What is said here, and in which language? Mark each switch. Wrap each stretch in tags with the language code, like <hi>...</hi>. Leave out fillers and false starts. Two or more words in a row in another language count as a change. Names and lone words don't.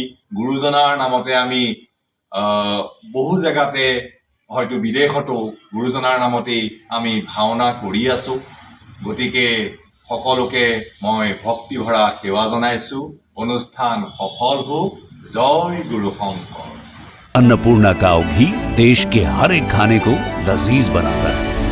<as>গুৰুজনাৰ নামতে আমি বহু জেগাতে, হয়তো বিদেশতো গুৰুজনাৰ নামতেই আমি ভাওনা কৰি আছোঁ। গতিকে সকলোকে মই ভক্তিভৰা সেৱা জনাইছোঁ। অনুষ্ঠান সফল হওক। জয় গুৰু শংকৰ।</as> <hi>अन्नपूर्णा काव घी देश के हर एक खाने को लजीज बनाता है।</hi>